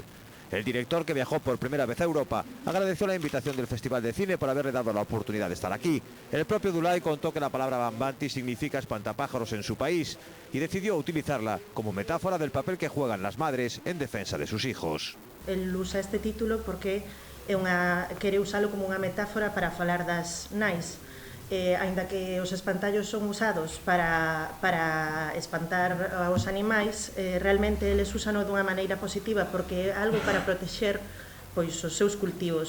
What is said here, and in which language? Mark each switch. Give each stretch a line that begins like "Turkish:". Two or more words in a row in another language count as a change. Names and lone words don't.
Spanish: El director, que viajó por primera vez a Europa, agradeció la invitación del Festival de Cine por haberle dado la oportunidad de estar aquí. El propio Dulay contó que la palabra Bambanti significa espantapájaros en su país y decidió utilizarla como metáfora del papel que juegan las madres en defensa de sus hijos.
Galician: Él usa este título porque quere usalo como unha metáfora para falar das nais. Aínda que os espantallos son usados para espantar aos animais, realmente eles usano dunha maneira positiva porque é algo para protexer pois os seus cultivos.